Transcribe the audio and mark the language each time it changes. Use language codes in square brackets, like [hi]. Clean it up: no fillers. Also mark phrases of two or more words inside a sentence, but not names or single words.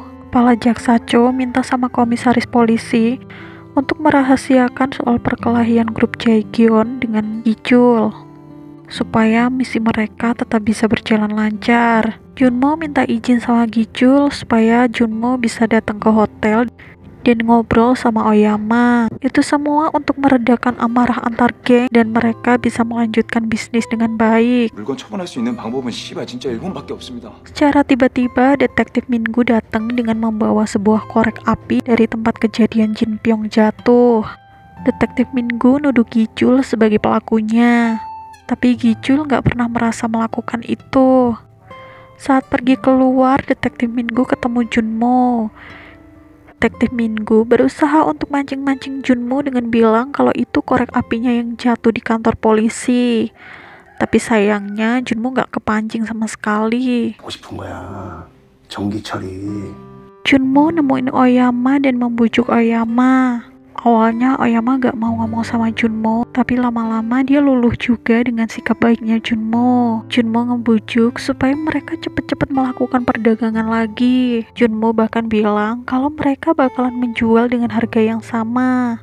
[id] Kepala Jaksa Cho minta sama komisaris polisi untuk merahasiakan soal perkelahian grup Jaegyeon dengan Gicul, supaya misi mereka tetap bisa berjalan lancar. Junmo minta izin sama Gicul supaya Junmo bisa datang ke hotel dan ngobrol sama Oyama. Itu semua untuk meredakan amarah antar geng dan mereka bisa melanjutkan bisnis dengan baik. [ko] 물건 처분할 수 있는 방법은 씨발 진짜 일본밖에 없습니다. [id] Secara tiba-tiba, detektif Mingu datang dengan membawa sebuah korek api dari tempat kejadian Jin Pyong jatuh. Detektif Mingu nuduh Gicul sebagai pelakunya, tapi Gicul nggak pernah merasa melakukan itu. Saat pergi keluar, detektif Mingu ketemu Junmo. Detektif Mingu berusaha untuk mancing-mancing Junmo dengan bilang kalau itu korek apinya yang jatuh di kantor polisi. Tapi sayangnya Junmo nggak kepancing sama sekali. [ko] 하고 싶은 거야. 정기 처리. [id] Junmo nemuin Oyama dan membujuk Oyama. Awalnya Oyama gak mau ngomong sama Junmo, tapi lama-lama dia luluh juga dengan sikap baiknya Junmo. Junmo ngebujuk supaya mereka cepet-cepet melakukan perdagangan lagi. Junmo bahkan bilang kalau mereka bakalan menjual dengan harga yang sama.